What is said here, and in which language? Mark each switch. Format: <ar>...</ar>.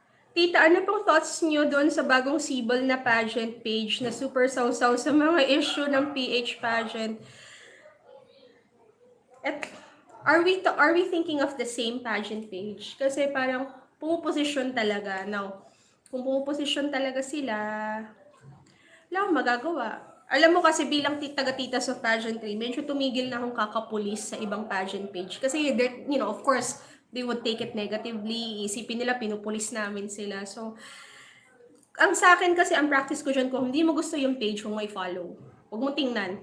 <tl>Tita, ano pong thoughts niyo doon sa bagong sibol na pageant page na super sausaw sa mga issue ng PH pageant?</tl> <en>At are we thinking of the same pageant page?</en> <tl>Kasi parang pumuposisyon talaga. Now, kung pumuposisyon talaga sila, wala akong magagawa. Alam mo kasi bilang taga-tita sa pageantry, medyo tumigil na akong kakapulis sa ibang pageant page.</tl> <en>Kasi, of course, they would take it negatively.</en> <tl>Isipin nila, pinupulis namin sila. So, ang sa akin kasi, ang practice ko dyan, kung hindi mo gusto yung page, kung may follow, huwag mo tingnan.</tl>